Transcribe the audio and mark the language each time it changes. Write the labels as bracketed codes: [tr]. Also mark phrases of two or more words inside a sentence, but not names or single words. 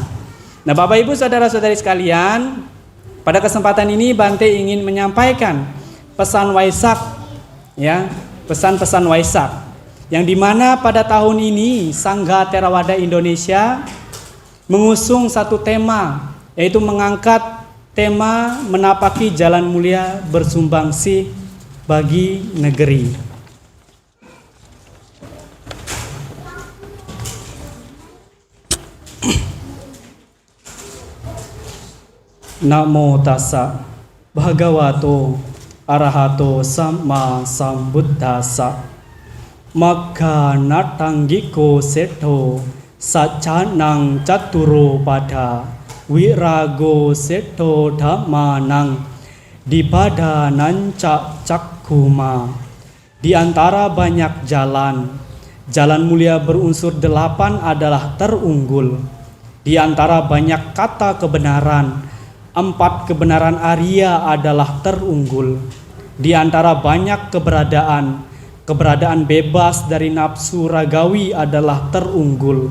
[id] Nah Bapak Ibu saudara-saudari sekalian, pada kesempatan ini Bante ingin menyampaikan pesan Waisak, pesan-pesan Waisak, yang dimana pada tahun ini Sangha Theravada Indonesia mengusung satu tema, yaitu mengangkat tema menapaki jalan mulia bersumbangsih bagi negeri. [pi] Namo tassa bhagavato arahato samma sambuddhassa magga natanggiko setho saccanang caturo pada wirago setho dhammanang dipadanang cakkuma. [id] Di antara banyak jalan, jalan mulia berunsur 8 adalah terunggul. Di antara banyak kata kebenaran, 4 kebenaran Arya adalah terunggul. Di antara banyak keberadaan bebas dari nafsu ragawi adalah terunggul.